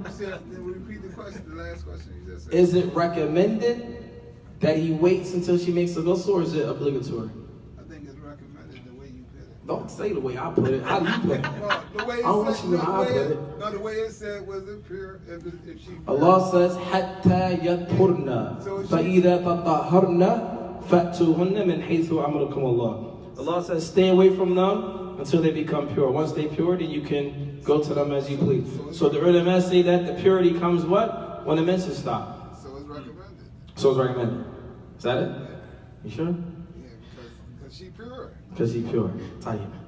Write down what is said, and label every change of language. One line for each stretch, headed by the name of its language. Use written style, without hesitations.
English: You said, then repeat the question, the last question you just said. Is it recommended that he waits until she makes a ghusl or is it obligatory? I think it's recommended the way you put it. Don't say the way I put it. How do you put it? No, the way I don't want you to know how I put it. No, the way it said was it pure, if she pure. Allah says,
Arabic: حَتَّى يَطْهُرْنَا فَإِذَا تَطَهَّرْنَا فَأْتُوهُنَّ مِنْ حَيْثُ أَمَرَكُمُ اللَّهُ.
English: Allah says, stay away from them until they become pure. Once they're pure, then you can go to them as you please. So the ulama say that the purity comes what? When the menses stop. So it's recommended. So it's recommended. Is that it? You sure? Yeah, because she pure. Because he's pure. Tayyib.